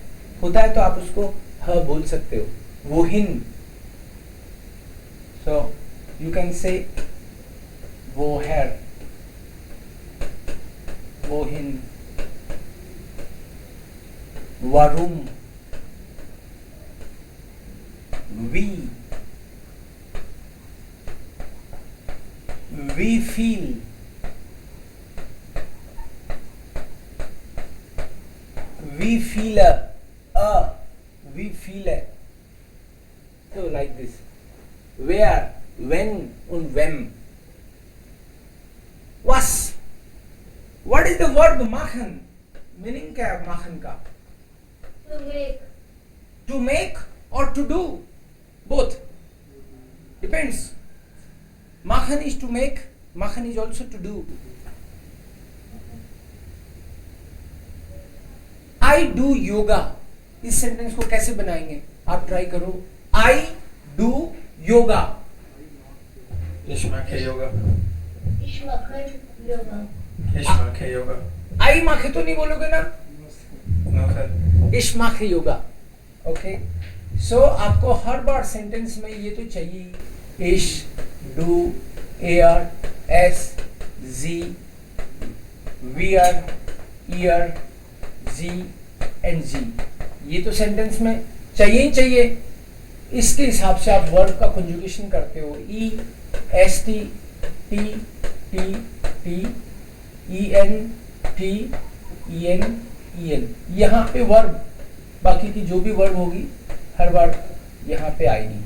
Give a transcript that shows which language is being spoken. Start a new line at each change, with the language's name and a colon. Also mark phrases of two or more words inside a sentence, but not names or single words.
Hindi: होता है तो आप उसको ह बोल सकते हो, वो हिन.
English: So you can say woher, wohin.
German: वारूम, we feel, we feel we feel.
English: So like this, where, when und wem.
German: Was,
English: what is the verb machen?
Hindi: Meaning क्या है machen का?
English: To make. To make or to do, both, depends. Machen is to make, machen is also to do. I do yoga.
Hindi: इस सेंटेंस को कैसे बनाएंगे आप ट्राई करो.
English: I do yoga.
German: Ich mache Yoga. Ich mache Yoga. Ich mache Yoga.
Hindi: I mache तो नहीं बोलोगे ना. Okay.
German: Ich mache yoga.
Hindi: ओके. सो आपको हर बार सेंटेंस में ये तो चाहिए.
German: Ich, du, er, es, sie, wir, ihr, sie and sie.
Hindi: ये तो सेंटेंस में चाहिए ही चाहिए. इसके हिसाब से आप वर्ब का कंजुगेशन करते हो. ई, एस टी, टी, टी, टी, ई एन, टी, ई एन, ई एन. यहाँ पे वर्ब, बाकी की जो भी वर्ब होगी हर बार यहाँ पे आएगी.